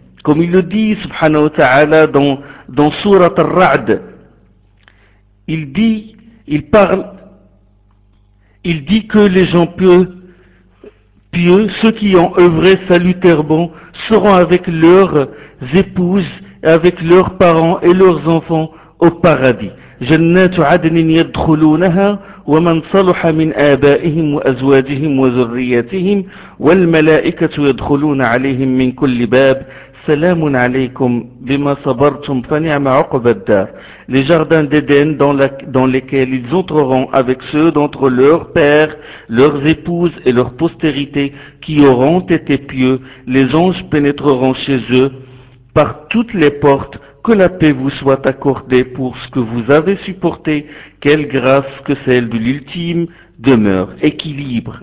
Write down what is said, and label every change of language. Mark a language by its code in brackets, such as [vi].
[fr] Comme il le dit, subhanahu wa ta'ala, dans Surat al-Ra'd, il dit que les gens pieux, ceux qui ont œuvré salutairement, seront avec leurs épouses, avec leurs parents et leurs enfants au paradis. [ar] جنات عدن يدخلونها ومن صلح من آبائهم وأزواجهم وذرياتهم والملائكة يدخلون عليهم من كل باب سلام عليكم بما صبرتم فنعم عقب الدار. [fr] Les jardins d'Éden dans lesquels ils entreront avec ceux d'entre leurs pères, leurs épouses et leurs postérités qui auront été pieux, les anges pénétreront chez eux par toutes les portes Que la paix vous soit accordée pour ce que vous avez supporté, quelle grâce que celle de l'ultime demeure, équilibre.